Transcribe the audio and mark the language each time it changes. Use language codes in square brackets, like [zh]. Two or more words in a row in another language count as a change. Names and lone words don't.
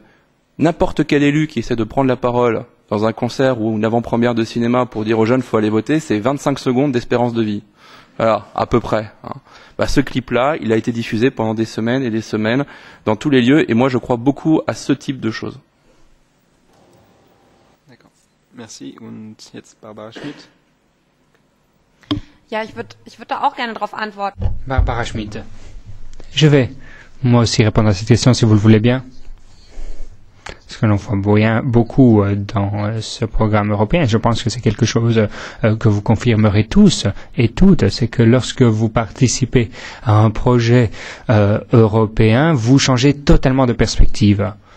[fr] N'importe quel élu qui essaie de prendre la parole dans un concert ou une avant-première de cinéma pour dire aux jeunes faut aller voter, c'est 25 secondes d'espérance de vie. Voilà, à peu près. Ce clip-là, il a été diffusé pendant des semaines et des semaines dans tous les lieux et moi je crois beaucoup à ce type de choses. D'accord. Merci. [de] Und jetzt Barbara Schmidt. Ja, ich würde da auch gerne darauf antworten. Barbara Schmidt. [fr] Je vais moi aussi répondre à cette question si vous le voulez bien. Ce que l'on voit beaucoup dans ce programme européen, je pense que c'est quelque chose que vous confirmerez tous et toutes, c'est que lorsque vous participez à un projet européen, vous changez totalement de perspective.